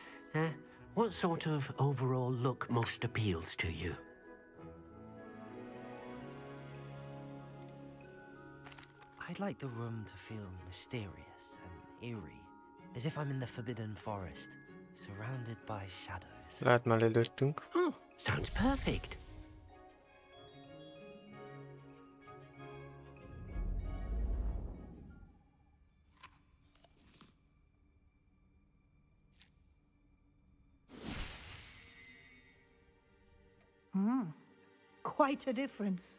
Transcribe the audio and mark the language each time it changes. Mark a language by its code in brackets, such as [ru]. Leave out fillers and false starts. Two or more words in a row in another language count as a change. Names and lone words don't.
[en] What sort of overall look most appeals to you? I'd like the room to feel mysterious and eerie, as if I'm in the Forbidden Forest, surrounded by shadows. [hu] Lehet már előttünk. [en] Oh, sounds perfect. Quite a difference.